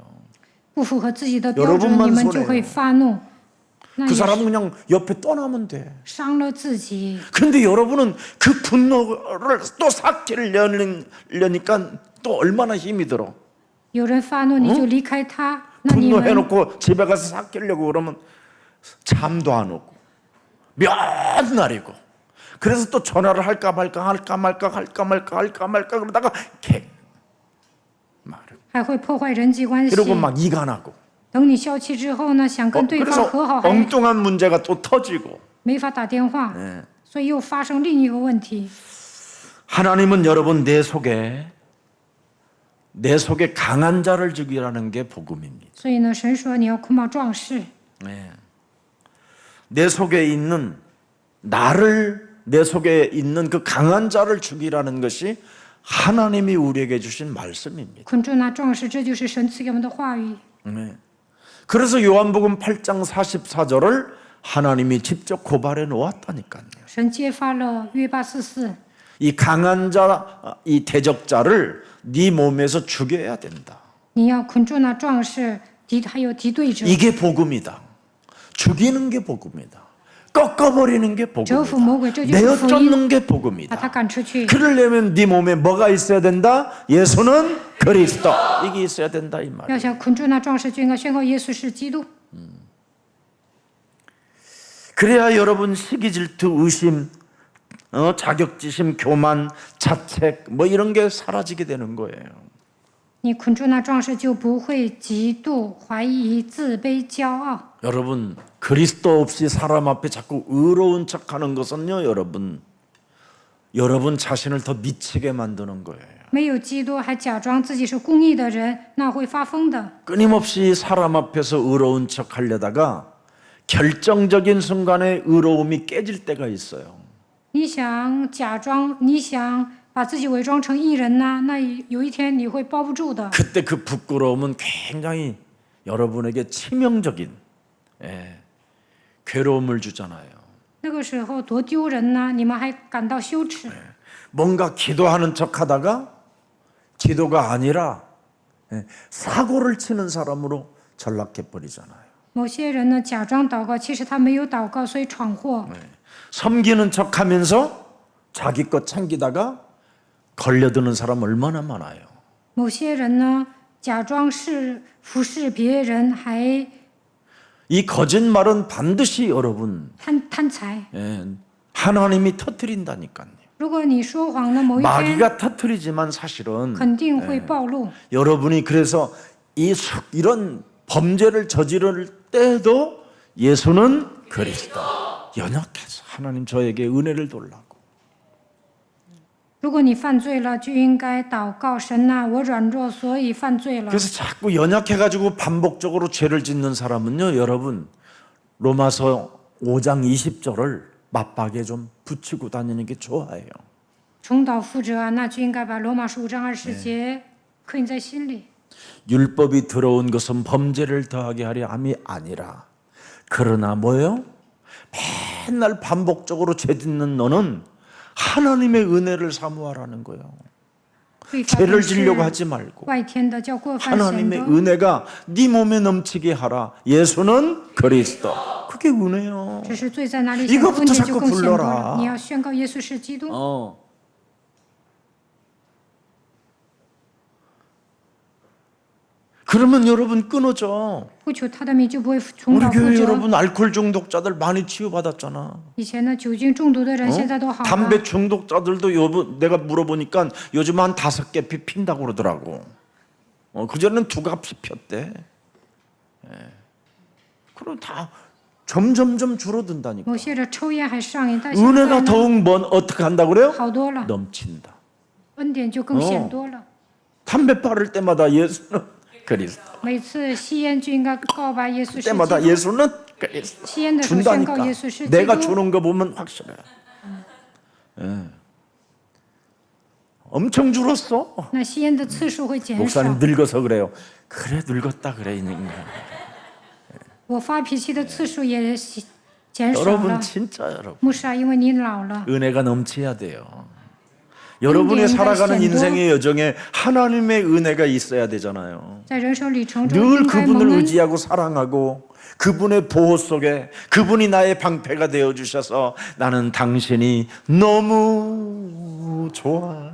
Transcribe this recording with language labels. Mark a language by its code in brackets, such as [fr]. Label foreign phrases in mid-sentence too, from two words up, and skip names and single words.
[zh] 不符合自己的标准， [ko] 여러분만 [zh] 你们就 [ko] 손해요 [zh] 会发怒，那 [ko] 그 [zh] 也是 [ko] 사람은 그냥 옆에 떠나면 돼. [zh] 伤了自己。 [ko] 근데 여러분은 그 분노를 또 삭히려니까 또 얼마나 힘이 들어. [zh] 有人发怒，你就离开他，那你们 [ko] 분노해놓고 집에 가서 삭히려고 그러면 잠도 안 오고 몇 날이고 그래서 또 전화를 할까 말까 그러다가 말을 [zh] 还会破坏人际关系。 [ko] 이러고 막 이간하고 [zh] 等你消气之后呢，想跟对方 [ko] 그래서 [zh] 和好，还 [ko] 엉뚱한 문제가 또 터지고 [zh] 没法打电话，所以又发生另一个问题。 [ko] 하나님은 여러분 내 속에 강한 자를 죽이라는 게 복음입니다. [zh] 所以呢，神说你要捆绑壮士， [ko] 내 속에 있는 내 속에 있는 그 강한 자를 죽이라는 것이 하나님이 우리에게 주신 말씀입니다. [zh] 捆住那壮士，这就是神赐给我们的话语。 [ko] 그래서 요한복음 8장 44절을 하나님이 직접 고발해 놓았다니까요. [zh] 神揭发了约巴44， [ko] 이 강한 자, 이 대적자를 네 몸에서 죽여야 된다. [zh] 你要捆住那壮士，还有敌对者。 [ko] 이게 복음이다. 죽이는 게 복음이다. 꺾어버리는 게 [zh] 折服魔鬼， [ko] 복음이다. [zh] 这就是福音， [ko] 내어쫓는 게 [zh] 把他 [ko] 복음이다. [zh] 赶出去。 [ko] 그러려면 네 몸에 뭐가 있어야 된다? 예수는 그리스도. 이게 있어야 된다 이 [zh] 要 [ko] 말이에요. [zh] 想捆住那壮士，就应该宣告耶稣是基督。 [ko] 그래야 여러분 시기 질투 의심 자격지심 교만 자책 뭐 이런 게 사라지게 되는 거예요. [zh] 你捆住那壮士，就不会嫉妒、怀疑、自卑、骄傲。 [ko] 여러분 그리스도 없이 사람 앞에 자꾸 의로운 척하는 것은요 여러분 자신을 더 미치게 만드는 거예요. [zh] 没有基督还假装自己是公义的人，那会发疯的。 [ko] 끊임없이 사람 앞에서 의로운 척하려다가 결정적인 순간에 의로움이 깨질 때가 있어요. [zh] 你想假装，你想把自己伪装成义人呐，那有一天你会包不住的。 [ko] 그때 그 부끄러움은 굉장히 여러분에게 치명적인 괴로움을 주잖아요. [zh] 那个时候多丢人呐，你们还感到羞耻。 [ko] 뭔가 기도하는 척하다가 기도가 아니라 사고를 치는 사람으로 전락해 버리잖아요. [zh] 某些人呢，假装祷告，其实他没有祷告，所以闯祸。 [ko] 섬기는 척하면서 자기 것 챙기다가 걸려드는 사람 얼마나 많아요. [zh] 某些人呢，假装是服侍别人，还 [ko] 이 거짓말은 반드시 여러분 [zh] 贪财。 [ko] 하나님이 터뜨린다니까요. [zh] 如果你说谎呢，某一天 [ko] 마귀가 터뜨리지만 사실은 [zh] 肯定会暴露。 [ko] 여러분이 그래서 이런 범죄를 저지를 때도 예수는 그리스도 연약해서 하나님 저에게 은혜를 돌라고. [zh] 如果你犯罪了，就应该祷告神呐、我软弱，所以犯罪了。 [ko] 그래서 자꾸 연약해가지고 반복적으로 죄를 짓는 사람은요 여러분 로마서 5장 20절을 맞박에 좀 붙이고 다니는 게 좋아요. [zh] 重蹈覆辙啊，那就应该把罗马书5章20节刻印在心里。 [ko] 율법이 들어온 것은 범죄를 더하게 하려 함이 아니라 그러나 뭐예요? 맨날 반복적으로 죄 짓는 너는 하나님의 은혜를 사모하라는 거예요. [zh] 律法 [ko] 죄를 [zh] 本是 [ko] 지려고 하지 말고 [zh] 外天的，叫过犯显 [ko] 하나님의 [zh] 的。 [ko] 은혜가 네 몸에 넘치게 하라. 예수는 그리스도. 그게 은혜요. [zh] 只是罪在哪里， [ko] 이거부터 [zh] 恩典 [ko] 자꾸 [zh] 就更显多 [ko] 불러라 [zh] 了。你要宣告耶稣是基督。 [ko] 그러면 여러분 끊어져. [zh] 不求他的名，就不会重 [ko] 우리 [zh] 蹈覆 [ko] 교회 [zh] 辙。 [ko] 여러분 알코올 중독자들 많이 치유받았잖아. [zh] 以前的酒精中毒的人，现在都好 [ko] 담배 [zh] 了。 [ko] 중독자들도 내가 물어보니까 요즘 한 5개 피 핀다고 그러더라고. 그전에는 2갑씩 폈대. 그럼 다 점점점 줄어든다니까. [zh] 某些人抽烟还上瘾，但现在 [ko] 은혜가 [zh] 呢， [ko] 더욱 어떻게 한다고 그래요? [zh] 好多了， [ko] 넘친다. [zh] 恩典就更显多了。 [ko] 담배 빠를 때마다 예수는 그리스도. [zh] 每次吸烟就应该告白耶稣是基 [ko] 때마다 [zh] 督。 [ko] 예수는 그리스도. [zh] 吸烟的时候宣告 [ko] 준다니까. [zh] 耶稣是基 [ko] 내가 [zh] 督。 [ko] 주는 거 보면 확실해. 엄청 줄었어. [zh] 那吸烟的次数会减少。 [ko] 목사님 늙어서 그래요. 그래 늙었다 그래 이 인간. [zh] 我发脾气的次数也减少 [ko] 여러분 [zh] 了。 [ko] 진짜 여러분 [zh] 牧师啊，因为你老了， [ko] 은혜가 넘쳐야 돼요. 여러분이 살아가는 인생의 여정에 하나님의 은혜가 있어야 되잖아요. [zh] 在人生旅程中 [ko] 늘 [zh] 应该蒙 [ko] 그분을 [zh] 恩。 [ko] 의지하고 사랑하고 그분의 보호 속에 그분이 나의 방패가 되어 주셔서 나는 당신이 너무 좋아.